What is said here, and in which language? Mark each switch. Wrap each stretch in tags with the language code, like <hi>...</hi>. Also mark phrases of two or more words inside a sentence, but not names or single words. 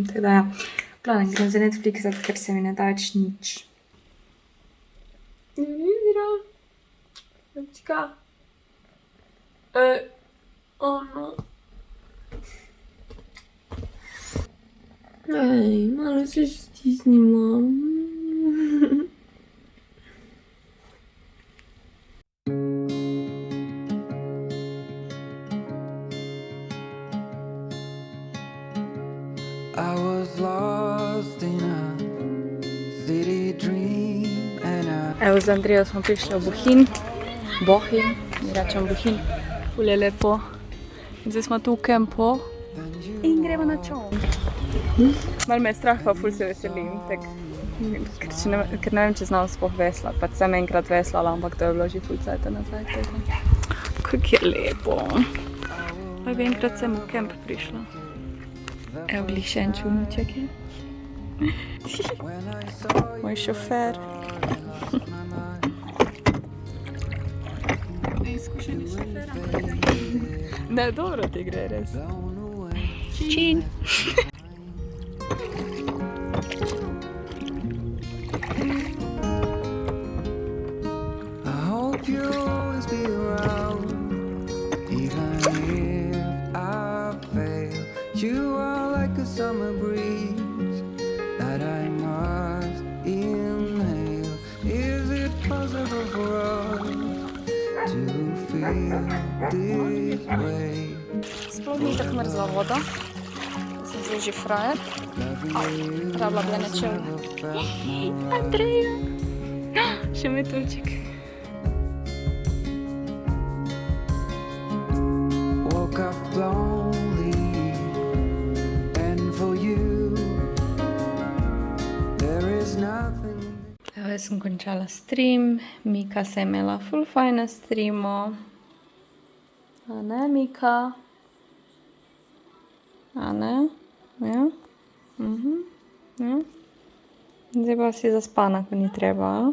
<sl>Tako da, ja, glavnem, grem za Netflixat, ker se mi ne da več nič. Mira, ljubčka. No. Malo se stisnimo.</sl> <en>I was lost in a city dream and</en> <sl>Evo, z Andrejo smo prišli v Bohinj, mi rečem Bohinj, ful je lepo. Zdaj smo tu v kempu in gremo na čoln. Malo me je strah, pa ful se veselim, ker ne vem, če znam sploh veslati, pa sem enkrat veslala, ampak to je bilo že ful cajta nazaj. Kako je lepo. Pa bi enkrat sem v kemp prišla. Evo, glih še en čulniček je. Moj šofer. Izkušeni šofera. Ne, dobro ti gre, res. Čin.</sl> <en>I hope you'll always be around, even if I fail. You are like a summer breeze that I must inhale. Is it possible for us to feel this way?</en> <sl>Sploh ni tako mrzla voda. Sem zdaj že frajer. Rabila bi ene čevlje. Andreja! Še metuljček.</sl> <en>Woke up lonely, and for you there is nothing.</en> <sl>Evo, jaz sem končala stream. Mika se je imela ful fajn na streamu. A ne, Mika? A ne? Ja? Ja? Zdaj pa si zaspana, ko ni treba.</sl>